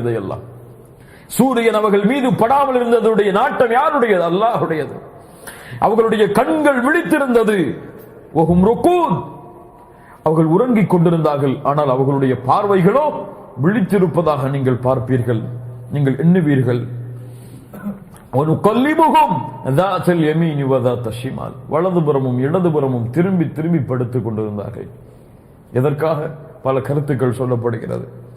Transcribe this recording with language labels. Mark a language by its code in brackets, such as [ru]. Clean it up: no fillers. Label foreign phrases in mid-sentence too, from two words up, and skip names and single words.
[ta] இதையெல்லாம் சூரியன் அவர்கள் மீது படாமல் இருந்ததுடைய நாட்டம் யாருடையது? அல்லாஹ்வுடையது. அவர்களுடைய கண்கள் விழித்திருந்தது. [ar] وهم رقود. [ta] அவர்கள் உறங்கிக் கொண்டிருந்தார்கள், ஆனால் அவர்களுடைய பார்வைகளோ விழித்திருப்பதாக நீங்கள் பார்ப்பீர்கள், நீங்கள் எண்ணுவீர்கள். [ar] وَنُقَلِّبُهُمْ ذَاتَ الْيَمِينِ وَذَاتَ الشِّمَالِ [ta] வலதுபுறமும் இடதுபுறமும் திரும்பி திரும்பி படுத்துக் கொண்டிருந்தார்கள். எதற்காக? பல கருத்துக்கள் சொல்லப்படுகிறது.